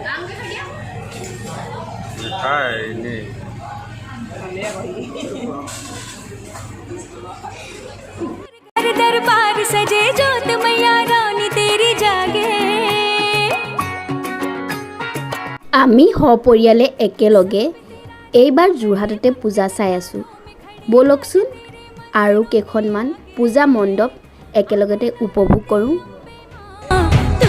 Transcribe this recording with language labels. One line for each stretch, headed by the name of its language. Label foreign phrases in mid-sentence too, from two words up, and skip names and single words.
Assamese: খাই নে
Hindi: दरबार सजे जोत मैया रानी तेरी जागे
Assamese: আমি সপৰিয়ালে একেলগে এইবাৰ যোৰহাটতে পূজা চাই আছোঁ। বলকচোন আৰু কেইখনমান পূজা মণ্ডপ একেলগতে উপভোগ কৰোঁ।